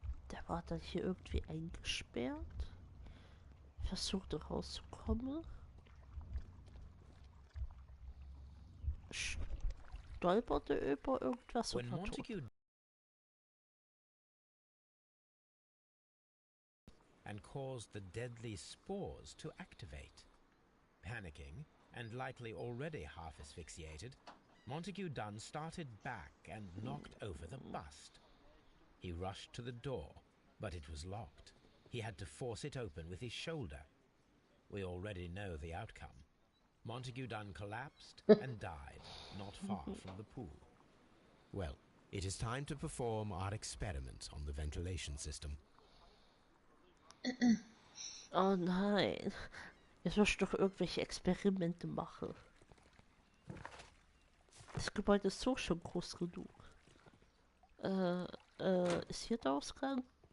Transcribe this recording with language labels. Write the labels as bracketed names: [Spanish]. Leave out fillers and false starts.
[German] Der war dann hier irgendwie eingesperrt. Versuchte rauszukommen. Stolperte über irgendwas [English] When [German] und war tot. [English] Montague and caused the deadly spores to activate. Panicking, and likely already half asphyxiated, Montague Dunn started back and knocked over the bust. He rushed to the door, but it was locked. He had to force it open with his shoulder. We already know the outcome. Montague Dunn collapsed and died, not far from the pool. Well, it is time to perform our experiment on the ventilation system. [German] Oh nein. Jetzt muss ich doch irgendwelche Experimente machen. Das Gebäude ist so schon groß genug. Ist hier der Ausgang?